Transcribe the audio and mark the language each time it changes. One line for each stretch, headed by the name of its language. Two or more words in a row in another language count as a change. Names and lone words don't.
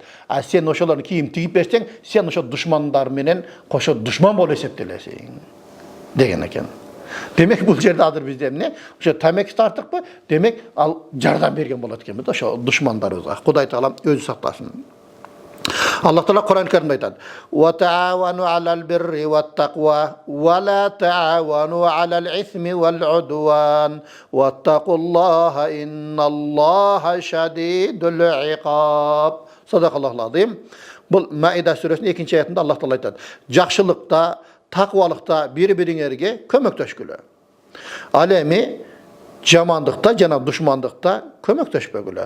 Kyrgyz: А сен ошолордун кийим тигип берсең, сен ошо душмандар менен кошо душман болуп эсептелесиң деген экен. Демек, бул жерде азыр бизде эмне? Ошо темеки тартыкпы? Демек, ал жардам берген болот экен да ошо душмандарыбызга. Кудай Таала өзү сактасын. Аллах Таала Кур'ан-ы Каримде айтат:
Arabic: "وتعاونوا على البر والتقوى ولا تعاونوا على الإثم والعدوان واتقوا الله إن الله شديد العقاب." صدق الله العظيم.
Kyrgyz: Бул Маида сүрөсүнүн 2-нчи аятында Аллах Таала айтат: "Жакшылыкта, таквалыкта бири-бириңерге көмөктөшкүлө. Ал эми жамандыкта жана душмандыкта көмөктөшпөгүлө.